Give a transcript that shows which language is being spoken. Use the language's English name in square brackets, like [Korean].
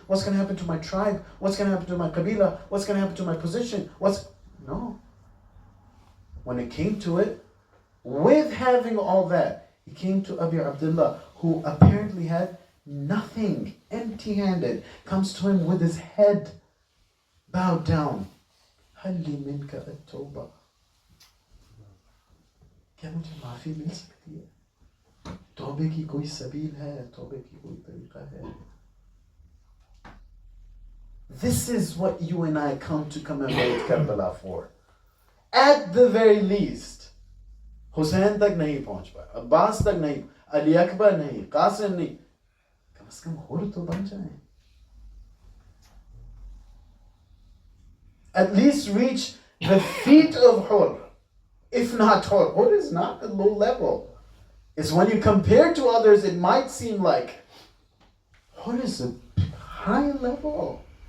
[English] What's going to happen to my tribe? What's going to happen to my qabila? What's going to happen to my position? No. When it came to it, with having all that, he came to Abi Abdullah, who apparently had nothing, empty-handed, comes to him with his head bowed down. [Arabic] हल्ली मिनका अत्तौबा, [Hindi] क्या मुझे माफी मिल सकती है? तौबे की कोई सबील है, तौबे की कोई तरीका है? [English] This is what you and I come to commemorate Karbala for. At the very least, [Hindi] Hussein तक नहीं पहुंच पाए, अब्बास तक नहीं, अली अकबर नहीं, कासिम नहीं, कम से कम हुर तो बन जाए. [English] At least reach the feet of Hur. If not Hur. Hur is not a low level. It's when you compare to others, it might seem like Hur is a high level.